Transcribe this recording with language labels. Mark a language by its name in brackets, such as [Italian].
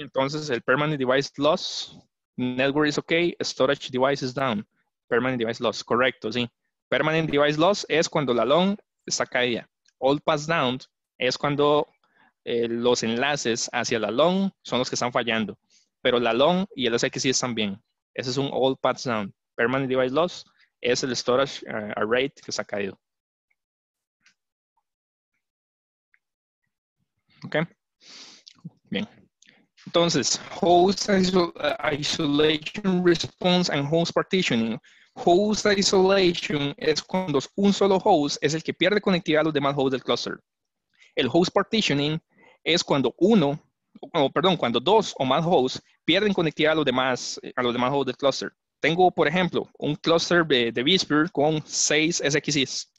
[Spanish] Entonces, [English] el permanent device loss, network is okay, storage device is down. [Spanish] Permanent device loss, correcto, sí. Permanent device loss es cuando la LON está caída. All pass down es cuando los enlaces hacia la LON son los que están fallando. Pero la LON y el SXI están bien. Ese es un all pass down. Permanent device loss es el storage array que se ha caído. Ok. Bien. Entonces, [English] host isolation response and host partitioning. [Spanish] Host isolation es cuando un solo host es el que pierde conectividad a los demás hosts del cluster. El host partitioning es cuando cuando dos o más hosts pierden conectividad a los demás hosts del cluster. Tengo, por ejemplo, un cluster de Whisper con 6 SXIs.